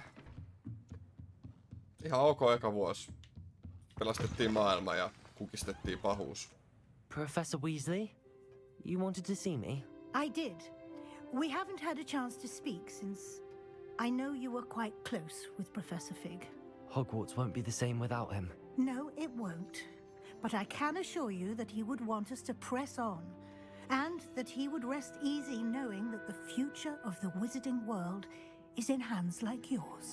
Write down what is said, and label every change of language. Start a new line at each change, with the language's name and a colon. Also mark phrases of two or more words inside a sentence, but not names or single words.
Finnish: ihan ok eka vuosi. Pelastettiin maailma ja kukistettiin pahuus.
English: Professor Weasley, you wanted to see me? I did. We haven't had a chance to speak since I know you were quite close with Professor Fig. Hogwarts won't be the same without him. No, it won't. But I can assure you that he would want us to press on, and that he would rest easy knowing that the future of the wizarding world is in hands like yours.